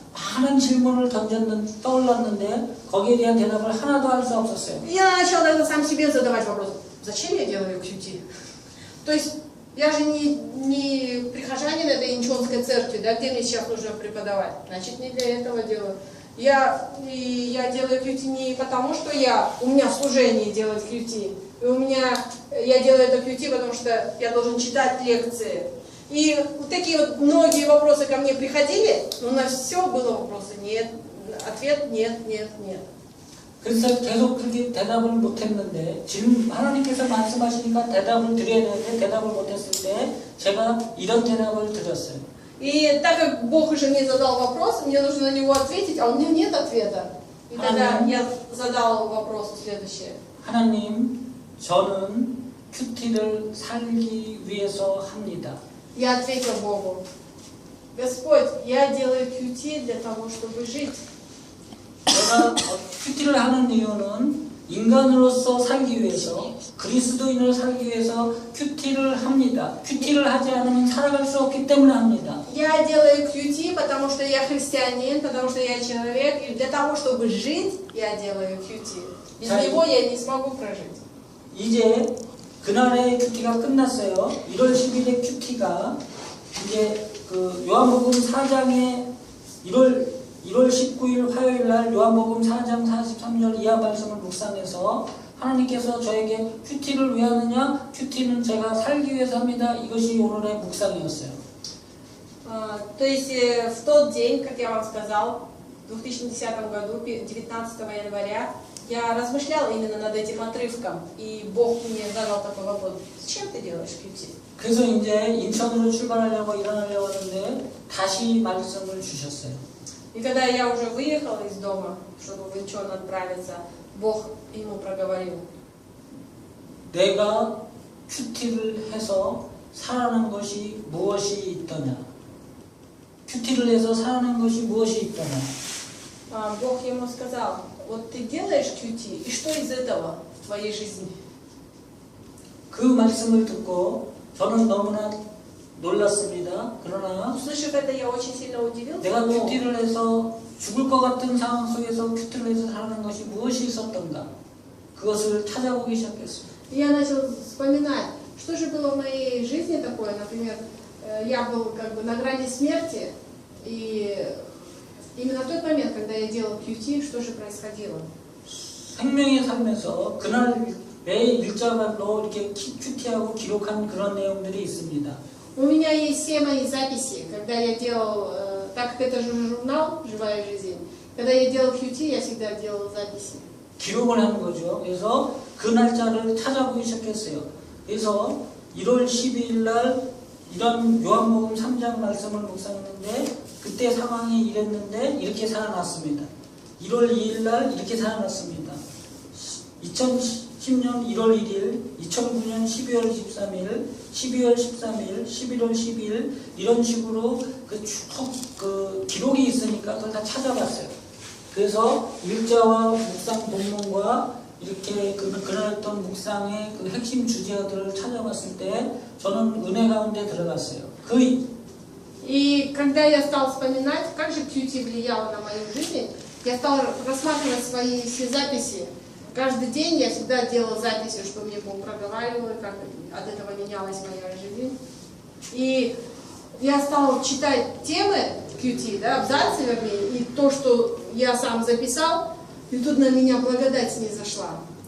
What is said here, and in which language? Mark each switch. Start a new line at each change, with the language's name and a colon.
Korean: 많은 질문을 떠올랐는데 거기에 대한 대답을 하나도 할 수 없었어요.
Russian: Я начал тогда сам себе задавать вопрос, зачем я делаю QT? То есть я же не прихожанин этой инчонской церкви, да, где мне сейчас нужно преподавать. Значит, не для этого делаю. Я делаю QT не потому, что у меня в служении делать QT. Я делаю это QT, потому что я должен читать лекции. И вот такие вот многие вопросы ко мне приходили, но на все было вопросы нет, ответ нет.
Korean: 그래서 계속 그렇게 대답을 못했는데 하나님께서 말씀하시니까 대답을 드려야 되는데 대답을 못했을 때 제가 이런 대답을 드렸어요.
Russian: И так как Бог уже мне задал вопрос, мне нужно на него ответить, а у меня нет ответа. И тогда я задал вопрос следующее.
Korean: 하나님, 저는 큐티를 살기 위해서 합니다.
Russian: Я ответил Богу, Господь, я делаю QT для того, чтобы жить.
Korean: 내가 큐티를 하는 이유는 인간으로서 살기 위해서 그리스도인으로 살기 위해서 큐티를 합니다. 큐티를 하지 않으면 살아갈 수 없기 때문에 합니다.
Russian: Я делаю QT, потому что я христианин, потому что я человек, и для того, чтобы жить, я делаю QT. Без него я не смогу прожить.
Korean: 이제 그날의 큐티가 끝났어요. 1월 10일의 큐티가 이제 그 요한복음 4장의 1월 19일 화요일 날 요한복음 4장 43절 이하 말씀을 묵상해서 하나님께서 저에게 큐티를 왜 하느냐? 큐티는 제가 살기 위해서 합니다. 이것이 오늘의 묵상이었어요.
Russian: То есть в тот день, как я вам сказал, в 2010 году, 19 января, я размышлял именно над этим отрывком, и Бог мне задал такой вопрос: зачем ты делаешь QT?
Korean: 그래서 이제 인천으로 출발하려고 일어나려고 하는데 다시 말씀을 주셨어요.
Russian: И когда я уже выехала из дома, чтобы в Инчон отправиться, Бог ему проговорил:
Korean: 내가 큐티를 해서 살아난 것이 무엇이 있더냐? 큐티를 해서 살아난 것이 무엇이 있더냐?
Russian: Бог ему сказал: вот ты делаешь QT, и что из этого в твоей жизни?
Korean: 그 말씀을 듣고 저는 너무나 놀랐습니다. 그러나
Russian: Услышав это, я очень сильно удивился.
Korean: 내가 큐티를 해서 죽을 것 같은 상황 속에서 큐티를 해서 살아난 것이 무엇이 있었던가? 그것을 찾아보기 시작했어요.
Russian: Я начал вспоминать, что же было в моей жизни такое. Например, я был как бы на грани смерти, и именно в тот момент, когда я делал QT, что же происходило?
Korean: 생명의 삶에서 그날 매일 일자말로 이렇게 큐티하고 기록한 그런 내용들이 있습니다.
Russian: У меня есть все мои записи, когда я делал, так как это же журнал «Живая жизнь», когда я делал QT, я всегда делал записи.
Korean: 기록을 하는 거죠. 그래서 그 날짜를 찾아보기 시작했어요. 그래서 1월 12일 날 이런 요한복음 3장 말씀을 묵상했는데 그때 상황이 이랬는데 이렇게 살아났습니다. 1월 2일 날 이렇게 살아났습니다. 2010년 1월 1일, 2009년 12월 23일, 12월 13일, 11월 12일 이런 식으로 그 기록이 있으니까 그걸 다 찾아봤어요. 그래서 일자와 묵상 본문과 이렇게 그날 했던 묵상의 그 핵심 주제들을 찾아봤을 때 저는 은혜 가운데 들어갔어요.
Russian: И когда я стал вспоминать, как же QT влияло на мою жизнь, я стал рассматривать свои все записи. Каждый день я всегда делала записи, что мне Бог проговаривал, как от этого менялась моя жизнь. И я стал читать темы QT, да, абзацы, вернее, и то, что я сам записал, и тут на меня благодать не зашла.